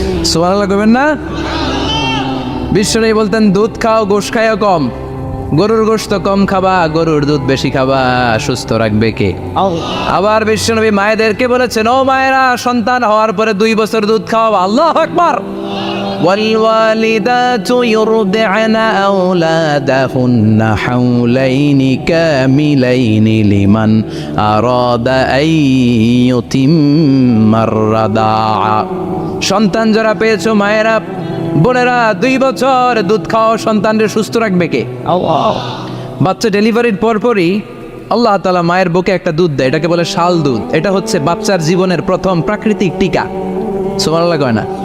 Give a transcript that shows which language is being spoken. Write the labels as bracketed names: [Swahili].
[Bangla] সুবহানাল্লাহ কইবেন না? বিশ্বনবী বলতেন দুধ খাও, গোশ খাইও কম। গরুর গোশত কম খাবা, গরুর দুধ বেশি খাবা, সুস্থ রাখবে কে? আবার বিশ্বনবী মায়েদেরকে বলেছেন, ও মায়েরা, সন্তান হওয়ার পরে 2 বছর দুধ খাওয়াবা। আল্লাহু আকবার। [Arabic] والوالدات يرضعن أولادهن حولين كاملين لمن أراد أن يتم الرضاعة। [Bangla] সন্তান যারা পেয়েছো মায়েরা, বোনেরা, 2 বছর দুধ খাও, সন্তানকে সুস্থ রাখবে কে? আল্লাহ। বাচ্চা ডেলিভারির পরপরই আল্লাহ তাআলা মায়ের বুকে একটা দুধ দেয়, এটাকে বলে শাল দুধ। এটা হচ্ছে বাচ্চার জীবনের প্রথম প্রাকৃতিক টিকা। সুবহানাল্লাহ কয় না?